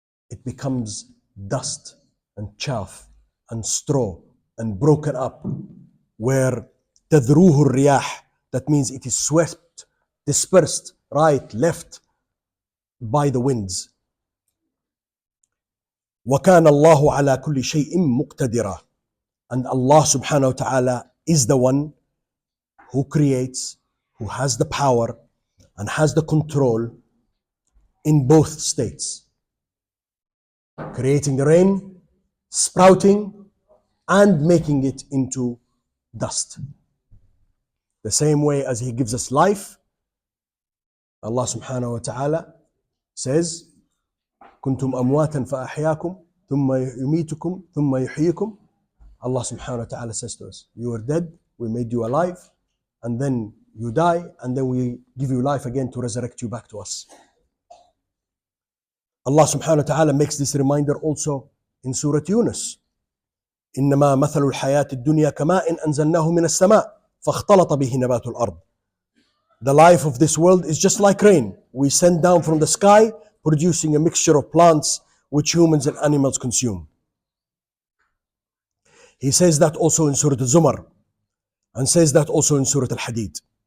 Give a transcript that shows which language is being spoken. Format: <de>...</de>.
<en>It becomes dust and chaff and straw and broken up, where</en> <ar>تذروه الرياح,</ar> <en>that means it is swept, dispersed, right, left by the winds.</en> <ar>وكان الله على كل شيء مقتدرا.</ar> <en>And Allah subhanahu wa ta'ala is the one who creates, who has the power and has the control in both states. Creating the rain, sprouting, and making it into dust. The same way as He gives us life, Allah subhanahu wa ta'ala says,</en> <ar>كنتم أمواتا فأحياكم ثم يميتكم ثم يحييكم.</ar> <en>Allah subhanahu wa ta'ala says to us, you were dead, we made you alive, and then you die, and then we give you life again to resurrect you back to us. Allah subhanahu wa ta'ala makes this reminder also in Surah Yunus.</en> <ar>إنما مثل الحياة الدنيا كماء أنزلناه من السماء فاختلط به نبات الأرض.</ar> <en>The life of this world is just like rain. We send down from the sky, producing a mixture of plants which humans and animals consume. He says that also in Surah Al-Zumar, and says that also in Surah Al-Hadid.</en>